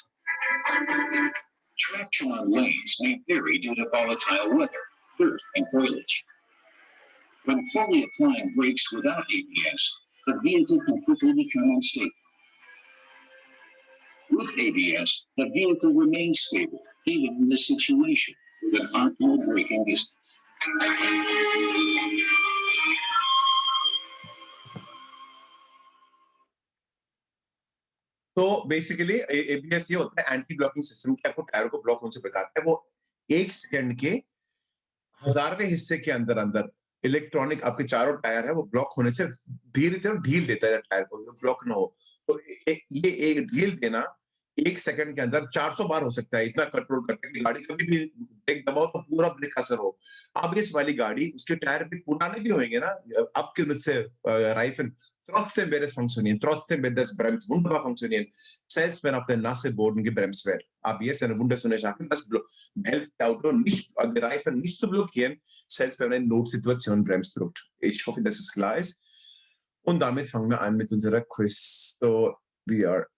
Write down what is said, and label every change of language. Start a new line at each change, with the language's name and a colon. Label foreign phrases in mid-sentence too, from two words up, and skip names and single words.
English: Traction on lanes may vary due to volatile weather, dirt, and foliage. When fully applying brakes without ABS, the vehicle can quickly become unstable. With ABS, the vehicle remains stable, even in this situation, with an optimal braking distance.
Hindi: तो बेसिकली एबीएस ये होता है
English: anti blocking system
Hindi: कि आपको टायरों को ब्लॉक होने से बचाता है। वो 1 सेकंड के हजारवें हिस्से के अंदर अंदर इलेक्ट्रॉनिक आपके चारों टायर है वो ब्लॉक होने से धीरे से ढील देता है टायर को, ब्लॉक ना हो। तो ये एक ढील देना 1 सेकंड के अंदर 400 बार हो सकता है, इतना कंट्रोल करते हैं कि गाड़ी कभी भी ब्रेक दबाओ तो पूरा ब्रेक असर हो। ABS वाली गाड़ी उसके टायर भी पुराने भी होंगे ना,
German: abgenutzte Reifen, trotzdem wird es funktionieren, trotzdem wird das Bremsen wunderbar funktionieren, selbst wenn auf der nasse Boden gebremst wird. ABS ist eine wunderschöne Sache, das hilft das Auto nicht, die Reifen nicht zu blockieren, selbst wenn eine Notsituation bremst drückt. Ich hoffe, dass es klar ist. Und damit fangen wir an mit unserer Quiz.
English: So, we are